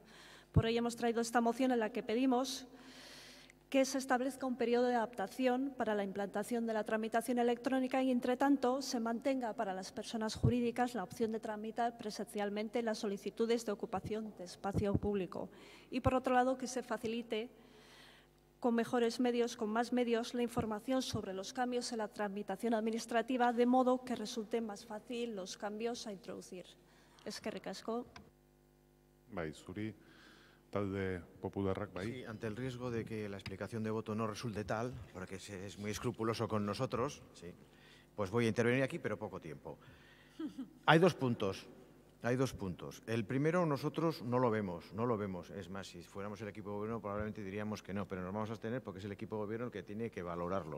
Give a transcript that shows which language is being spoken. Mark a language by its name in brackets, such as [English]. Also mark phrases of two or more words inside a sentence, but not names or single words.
[Spanish] Por ello, hemos traído esta moción en la que pedimos que se establezca un periodo de adaptación para la implantación de la tramitación electrónica y, entre tanto, se mantenga para las personas jurídicas la opción de tramitar presencialmente las solicitudes de ocupación de espacio público. Y, por otro lado, que se facilite con mejores medios, con más medios, la información sobre los cambios en la tramitación administrativa, de modo que resulte más fácil los cambios a introducir. [Basque] Eskerrik asko. Bai, zuri. Talde popularrak, bai. [Spanish] Sí, ante el riesgo de que la explicación de voto no resulte tal, porque es muy escrupuloso con nosotros, sí, pues voy a intervenir aquí, pero poco tiempo. Hay dos puntos. El primero, nosotros no lo vemos. Es más, si fuéramos el equipo de gobierno probablemente diríamos que no, pero nos vamos a abstener porque es el equipo de gobierno el que tiene que valorarlo.